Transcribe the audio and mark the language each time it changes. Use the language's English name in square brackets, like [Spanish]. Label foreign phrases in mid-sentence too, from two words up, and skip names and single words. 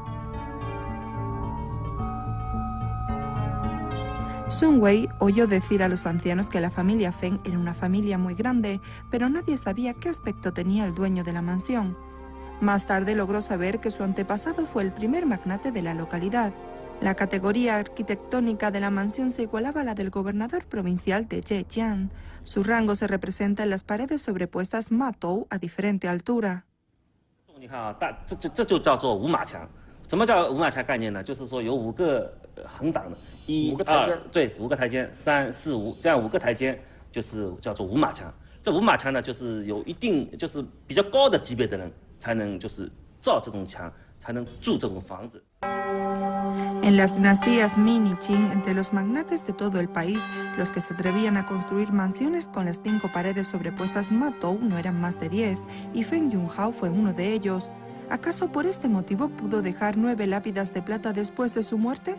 [Spanish] Sun Wei oyó decir a los ancianos que la familia Feng era una familia muy grande, pero nadie sabía qué aspecto tenía el dueño de la mansión. Más tarde logró saber que su antepasado fue el primer magnate de la localidad. La categoría arquitectónica de la mansión se igualaba a la del gobernador provincial de Zhejiang. Su rango se representa en las paredes sobrepuestas Matou a diferente altura. [Chinese] 你看啊，这就叫做五马墙。什么叫五马墙概念呢？就是说有5个横挡的，1、2，对，5个台阶，3、4、5，这样5个台阶就是叫做五马墙。这五马墙呢，就是有一定就是比较高的级别的人才能就是造这种墙，才能住这种房子。 [Spanish] En las dinastías Ming y Qing, entre los magnates de todo el país, los que se atrevían a construir mansiones con las 5 paredes sobrepuestas Matou no eran más de 10, y Feng Junhao fue uno de ellos. ¿Acaso por este motivo pudo dejar 9 lápidas de plata después de su muerte?